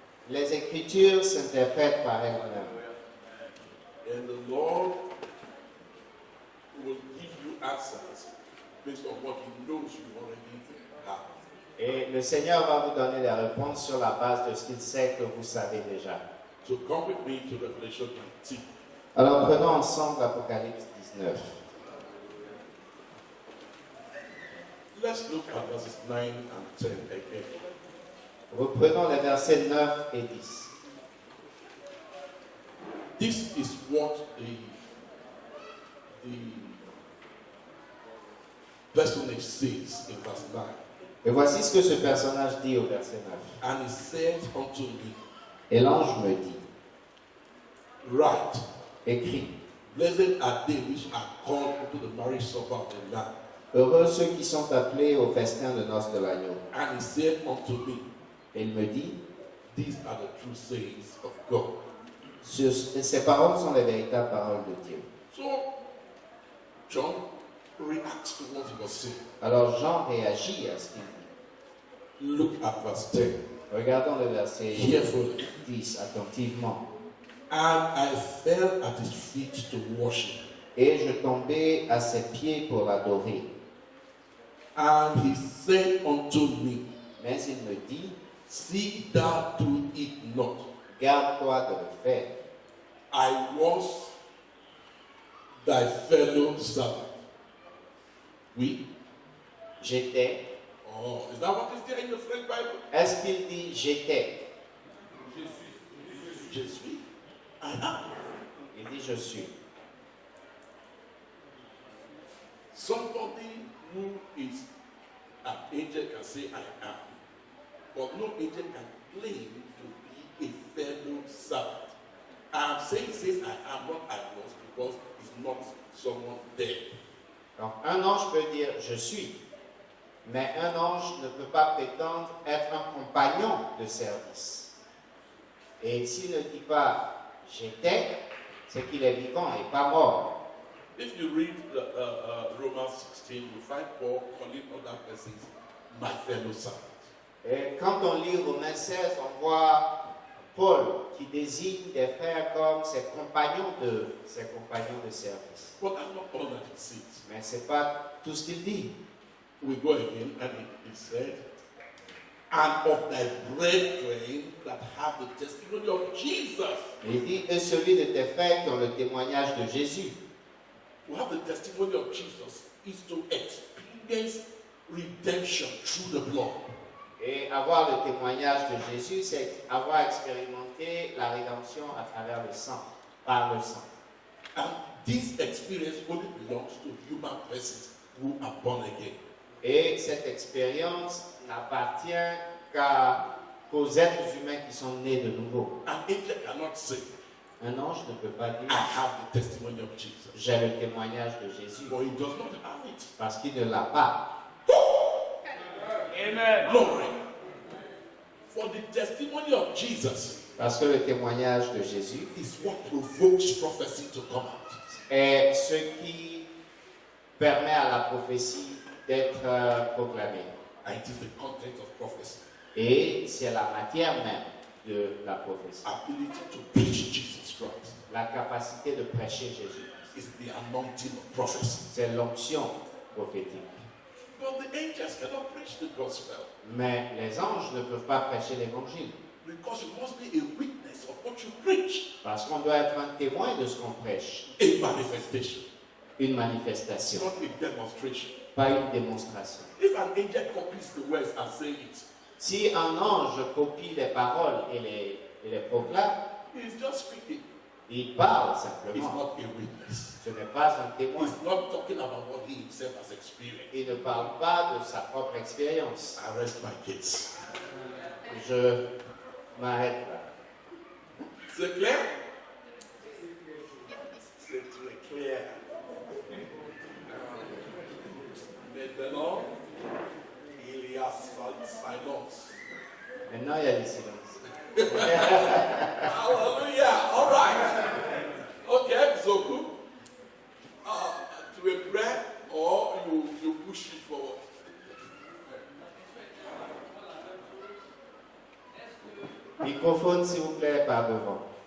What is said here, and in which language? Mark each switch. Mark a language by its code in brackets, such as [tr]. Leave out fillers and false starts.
[fr] Les Écritures s'interprètent par elles-mêmes. [en] And the Lord will give you answers based on what He knows you already have. [fr] Et le Seigneur va vous donner des réponses sur la base de ce qu'il sait que vous savez déjà. [en] So come with me to Revelation 19. [fr] Alors prenons ensemble Apocalypse 19. [en] Let's look at verses 9 and 10 again. [fr] Reprenons les versets 9 et 10. [en] This is what the personage says in verse 9. [fr] Et voici ce que ce personnage dit au verset 9. [en] And he said unto me, [fr] Et l'ange me dit, [en] Write, [fr] écris, [en] blessed are they which are called into the marriage supper of the Lamb. [fr] heureux ceux qui sont appelés au festin de noces de l'agneau. [en] And he said unto me, [fr] Et il me dit, [en] These are the true sayings of God. [fr] ces paroles sont les véritables paroles de Dieu. [en] So, John reacts to what he was saying. [fr] Alors Jean réagit à ce qu'il dit. [en] Look at verse 10. [fr] Regardons le verset [en] Carefully. [fr] 10 attentivement. [en] And I fell at his feet to worship. [fr] Et je tombai à ses pieds pour l'adorer. [en] And he said unto me, [fr] Mais il me dit, [en] See thou do it not. [fr] garde-toi de le faire. [en] I was thy fellow servant. [fr] Oui. J'étais. [en] Oh, is that what is there in the French Bible? [fr] Est-ce qu'il dit j'étais? Je suis. [en] I am. [fr] Il dit je suis. [en] Somebody who is an agent can say I am. But no agent can claim to be a fellow servant. I'm saying says I am, not I was, because it's not someone there. [fr] Donc un ange peut dire je suis. Mais un ange ne peut pas prétendre être un compagnon de service. Et s'il ne dit pas j'étais, c'est qu'il est vivant et pas mort. [en] If you read Romans 16, you find Paul calling other persons my fellow servant. [fr] Et quand on lit Romains 16, on voit Paul qui désigne des frères comme ses compagnons de service. [en] But that's not all that it says. [fr] Mais ce n'est pas tout ce qu'il dit. [en] We go again, and it said, and of thy brethren that have the testimony of Jesus. [fr] Il dit, et celui de tes frères qui ont le témoignage de Jésus. [en] To have the testimony of Jesus is to experience redemption through the blood. [fr] Et avoir le témoignage de Jésus, c'est avoir expérimenté la rédemption à travers le sang, par le sang. [en] And this experience only belongs to human persons who are born again. [fr] Et cette expérience n'appartient qu'aux êtres humains qui sont nés de nouveau. [en] An angel cannot say, [fr] Un ange ne peut pas [en] I [fr] dire [en] have the testimony of Jesus. [fr] j'ai le témoignage de Jésus [en] But he does not have it. [fr] parce qu'il ne l'a pas. [en] Glory. For the testimony of Jesus [fr] Parce que le témoignage de Jésus [en] is what provokes prophecy to come out. [fr] est ce qui permet à la prophétie d'être proclamée. [en] And it is the content of prophecy. [fr] Et c'est la matière même de la prophétie. [en] Ability to preach Jesus Christ [fr] La capacité de prêcher Jésus. [en] is the anointing of prophecy. [fr] C'est l'onction prophétique. [en] But the angels cannot preach the gospel [fr] Mais les anges ne peuvent pas prêcher l'évangile. [en] because you must be a witness of what you preach. [fr] Parce qu'on doit être un témoin de ce qu'on prêche. [en] A manifestation, [fr] Une manifestation, [en] not a demonstration. [fr] pas une démonstration. [en] If an angel copies the words and says it, [fr] Si un ange copie les paroles et les proclame, [en] he's just speaking. [fr] il parle [en] He's [fr] simplement. [en] not a witness. [fr] Ce n'est pas un témoin. [en] He's not talking about what he himself has experienced. [fr] Il ne parle pas de sa propre expérience. [en] I rest my case. [fr] Je m'arrête là. C'est clair? C'est très clair. Maintenant, il y a silence. Maintenant, il y a du silence. [en] Hallelujah. All right. Okay, Zoku. To a prayer or you push it forward. [fr] Microphone, s'il vous plaît, par devant.